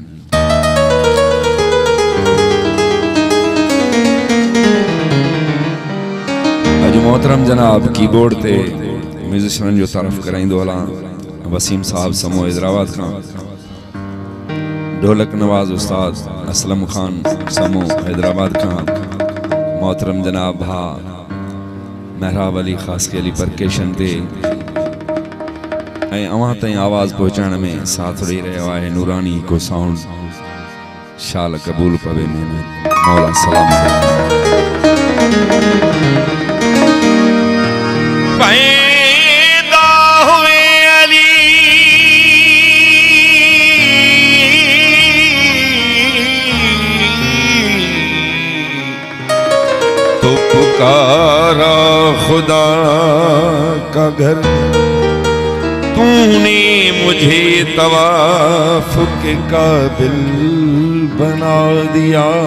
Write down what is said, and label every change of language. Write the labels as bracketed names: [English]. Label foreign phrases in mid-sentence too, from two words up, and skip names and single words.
[Sindhi] अज मोहतरम जनाब कीबोर्ड ते म्यूजिशियन जो तारफ कराइंदो हला वसीम साहब समो हैदराबाद का, ढोलक नवाज उस्ताद असलम खान समो हैदराबाद का, मोहतरम जनाब भा महराब अली खास के अली परकेशन ते अवां ताईं [Urdu] آواز پہنچانے میں ساتھ [Sindhi] ॾेई रहियो आहे नूरानी को साउंड। शाल कबूल पवे में मौला सलाम। [Urdu] پیدا ہوئے علی تو پکارا خدا کا گھر، تو نے مجھے طواف کے قابل بنا دیا.